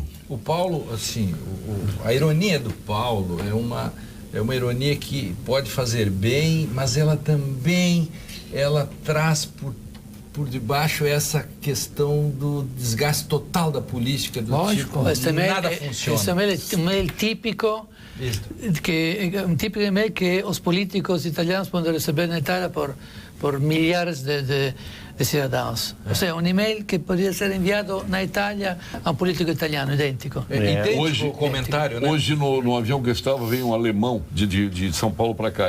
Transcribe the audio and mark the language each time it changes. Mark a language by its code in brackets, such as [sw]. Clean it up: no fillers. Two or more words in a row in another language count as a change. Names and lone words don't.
[pt] O Paulo, assim, a ironia do Paulo é uma ironia que pode fazer bem, mas ela também traz por debaixo essa questão do desgaste total da política, do Lógico, tipo, nada funciona. [it] Questo è un mail tipico, un tipico email che [pt] os políticos italianos podem receber na Itália por milhares de cidadãos. Ou seja, um e-mail que poderia ser enviado na Itália a um político italiano, idêntico. Hoje, o comentário, né? Hoje, no avião que eu estava, veio um alemão de São Paulo para cá.